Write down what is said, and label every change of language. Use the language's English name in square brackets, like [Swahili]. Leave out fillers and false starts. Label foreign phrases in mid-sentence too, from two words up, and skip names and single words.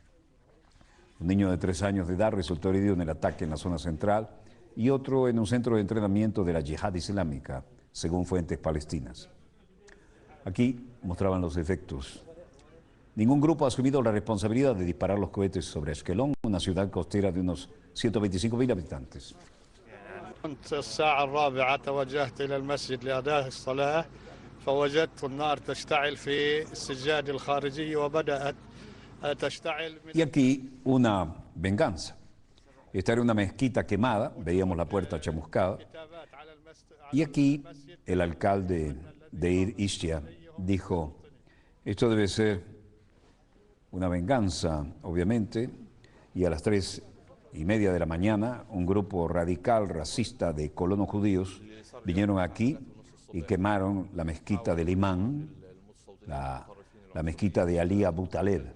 [Spanish] Un niño de 3 años de edad resultó herido en el ataque en la zona central y otro en un centro de entrenamiento de la Yihad Islámica, según fuentes palestinas. Aquí mostraban los efectos. Ningún grupo ha asumido la responsabilidad de disparar los cohetes sobre Ashkelon, una ciudad costera de unos 125.000 habitantes. [Arabic] كنت الساعة 4 توجهت إلى المسجد لأداء الصلاة فوجدت النار تشتعل في السجاد الخارجي وبدأت تشتعل. [Spanish] Y aquí una venganza. Esta era una mezquita quemada, veíamos la puerta chamuscada. Y aquí el alcalde Deir Ishtia dijo, esto debe ser una venganza, obviamente, y a las 3:30 de la mañana un grupo radical racista de colonos judíos vinieron aquí y quemaron la mezquita del imán, la mezquita de Ali Abu Taleb.